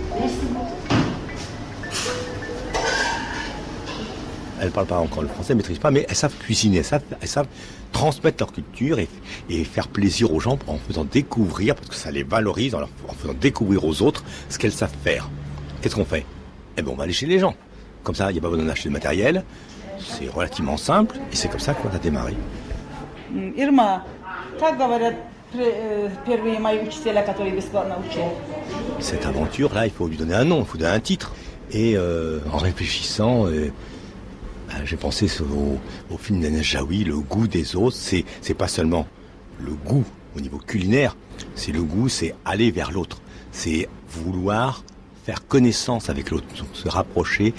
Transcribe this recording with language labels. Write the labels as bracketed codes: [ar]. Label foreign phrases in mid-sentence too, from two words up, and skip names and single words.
[fr] Elles ne parlent pas encore le français, elles ne maîtrisent pas, mais elles savent cuisiner, elles savent transmettre leur culture et faire plaisir aux gens en faisant découvrir, parce que ça les valorise, en faisant découvrir aux autres ce qu'elles savent faire. Qu'est-ce qu'on fait ? On va aller chez les gens. Comme ça, il n'y a pas besoin d'acheter de matériel, c'est relativement simple, et c'est comme ça qu'on a démarré. Irma, [ru] как говорят, первые мои учителя, которые бесплатно учили? [fr] Cette aventure-là, il faut lui donner un nom, il faut donner un titre. Et en réfléchissant, j'ai pensé au film d'Agnès Jaoui, Le goût des autres. C'est pas seulement le goût au niveau culinaire, c'est le goût, c'est aller vers l'autre. C'est vouloir faire connaissance avec l'autre, se rapprocher.